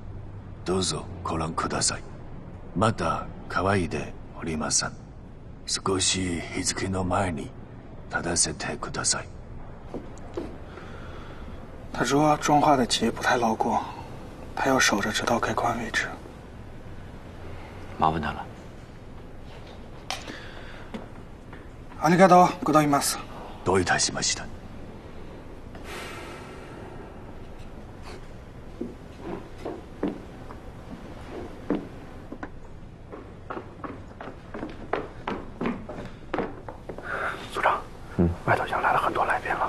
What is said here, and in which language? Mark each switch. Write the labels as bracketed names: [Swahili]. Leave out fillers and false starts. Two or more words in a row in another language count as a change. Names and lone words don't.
[Japanese] どうぞご覧ください。まだ乾いておりません。少し日付の前に立たせてください。 [Chinese] 他说妆化的结不太牢固，他要守着直到开关为止。麻烦他了。 [Japanese] ありがとうございます。どういたしました。 [Chinese] 组长，外头已经来了很多来宾了。